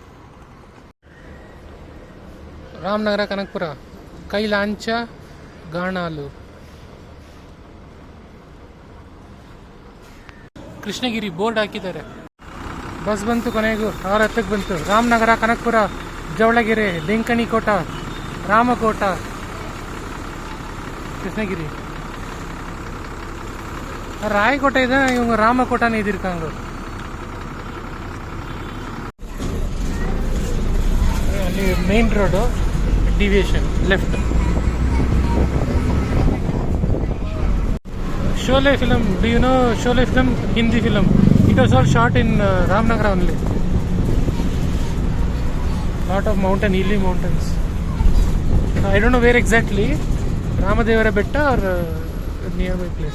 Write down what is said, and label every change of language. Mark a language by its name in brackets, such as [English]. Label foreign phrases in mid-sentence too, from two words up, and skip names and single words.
[Kannada] ರಾಮನಗರ ಕನಕಪುರ ಕೈಲಾಂಚ ಗಾಣಾಲು ಕೃಷ್ಣಗಿರಿ ಬೋರ್ಡ್ ಹಾಕಿದ್ದಾರೆ. ಬಸ್ ಬಂತು, ಕೊನೆಗೂ 6:10ಕ್ಕೆ ಬಂತು. ರಾಮನಗರ ಕನಕಪುರ ಜವಳಗೆರೆ ಡೆಂಕಣಿಕೋಟ ರಾಮಕೋಟ ಕೃಷ್ಣಗಿರಿ. ರಾಯಕೋಟ ಇದೆ, [Tamil] ಇவங்க ராமகோட்டான்னு எழுதியிருக்காங்க. [Kannada] ಅಲ್ಲಿ [English] main road, deviation left. Sholay film, do you know Sholay film? Hindi film. It was all shot in Ramnagara only. Lot of mountain, hilly mountains. I don't know where exactly, Ramadevara Betta or nearby place.